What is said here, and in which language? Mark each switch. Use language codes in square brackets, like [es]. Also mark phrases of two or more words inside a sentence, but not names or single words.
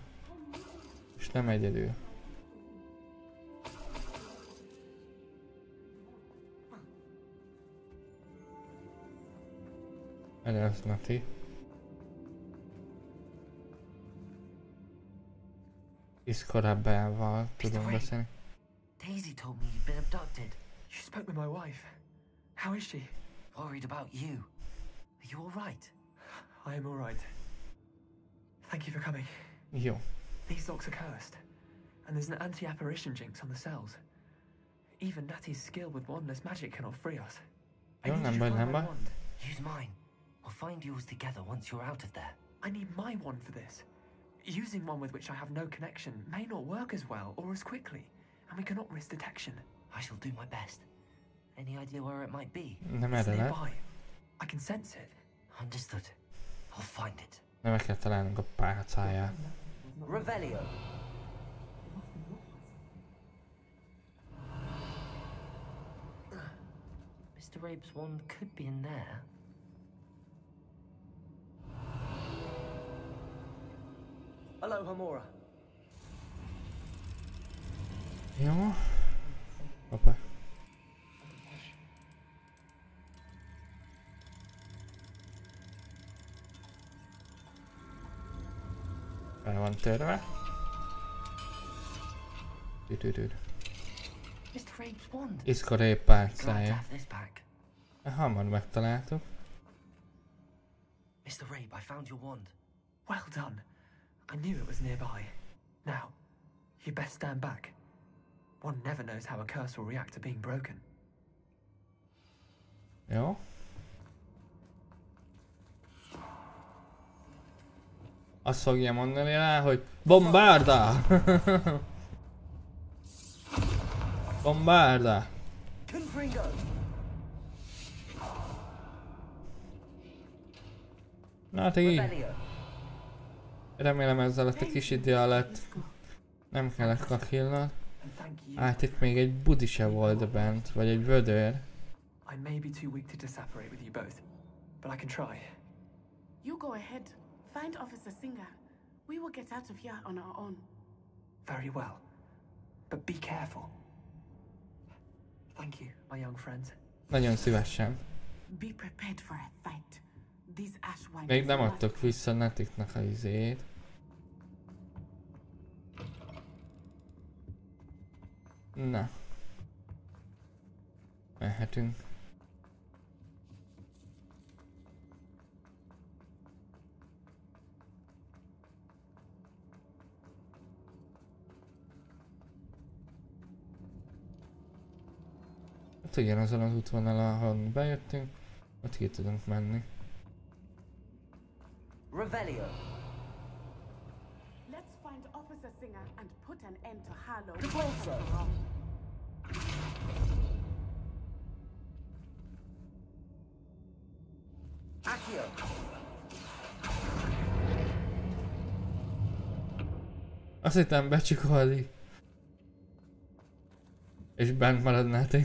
[hu] És nem egyedül. Ez Nati. Iskorábbával tudom beszélni. [en] Daisy told me you'd been abducted. You spoke with my wife. How is she? Worried about you. Are you alright? I am alright. Thank you for coming. [hu] Jó. [en] These locks are cursed, and there's an anti-apparition jinx on the cells. Even Natty's skill with wandless magic cannot free us. I need you to find my wand. Use mine. We'll find yours together once you're out of there. I need my wand for this. Using one with which I have no connection may not work as well or as quickly, and we cannot risk detection. I shall do my best. Any idea where it might be? It's nearby. I can sense it. Understood. I'll find it. [hu] Nem meg kell találnunk a pálcáját. [en] Revelio. Mr. Rabe's wand could be in there. Hello, Hamura. [hu] Jó. Hoppá. Fel van törve. Iskorai pálcája. Hamar megtaláltuk. [en] Mr. Rabe, I found your wand. Well done. I knew it was nearby. Now, you best stand back. One never knows how a curse will react to being broken. [hu] Jó. Azt fogja mondani rá, hogy bombárda! Bombárda! Nati! Remélem ezzel a kis idő alatt nem kellett kakilnod. Hát itt még egy budi se volt bent, vagy egy vödör. [en] I may be too weak to separate with you both, but I can try. You go ahead. Find Officer Singer. We will get out of here on our own. Very well. But be careful. Thank you, my young friends. [hu] Nagyon szívesen. [en] Be prepared for a fight. These Ashwinders. [hu] Még nem adtok vissza Natiknak a izét. Na. Mehetünk. Hát igen, azon az útvonalon, ahol bejöttünk, ott ki tudunk menni. Revelio. [en] Let's find Officer Singer and put an end to Harlow. Accio. [hu] Azt hittem becsikolni. És bent maradnátok.